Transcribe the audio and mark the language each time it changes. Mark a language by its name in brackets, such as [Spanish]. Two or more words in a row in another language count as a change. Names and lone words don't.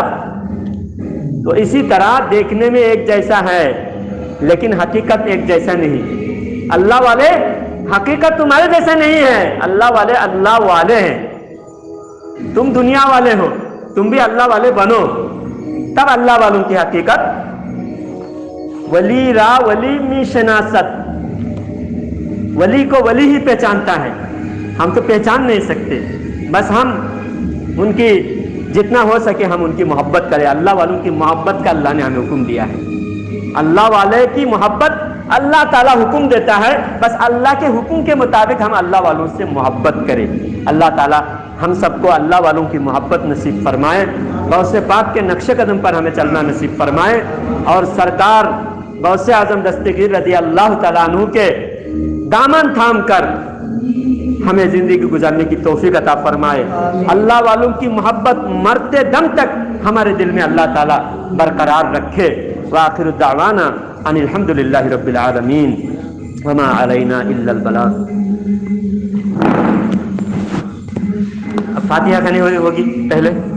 [Urdu] تو اسی طرح دیکھنے میں ایک جیسا ہے لیکن حقیقت ایک جیسا نہیں۔ اللہ والے حقیقت تمہارے جیسا نہیں ہے، اللہ والے اللہ والے ہیں۔ تم دنیا والے ہو، تم بھی اللہ والے بنو، تب اللہ والوں کی حقیقت۔ [Persian] ولی را ولی می شناست، [Urdu] ولی کو ولی ہی پہچانتا ہے، ہم تو پہچان نہیں سکتے، بس ہم ان کی جتنا ہو سکے ہم ان کی محبت کریں۔ اللہ والوں کی محبت کا اللہ نے ہمیں حکم دیا ہے۔ اللہ والے کی محبت اللہ تعالیٰ حکم دیتا ہے، بس اللہ کے حکم کے مطابق ہم اللہ والوں سے محبت کریں۔ اللہ تعالیٰ ہم سب کو اللہ والوں کی محبت نصیب فرمائے، غوث پاک کے نقش قدم پر ہمیں چلنا نصیب فرمائے، اور سرکار غوث اعظم دستگیر [Arabic] رضی اللہ تعالیٰ عنہ [Urdu] کے دامن تھام کر ہمیں زندگی گزارنے کی توفیق عطا فرمائے۔ اللہ والوں کی محبت مرتے دم تک ہمارے دل میں اللہ تعالیٰ برقرار رکھے۔ [Arabic] وآخر دعوانا ان الحمد للہ رب العالمین وما علینا الا البلاغ۔ [Urdu] اب فاتحہ کہنی ہوگی پہلے۔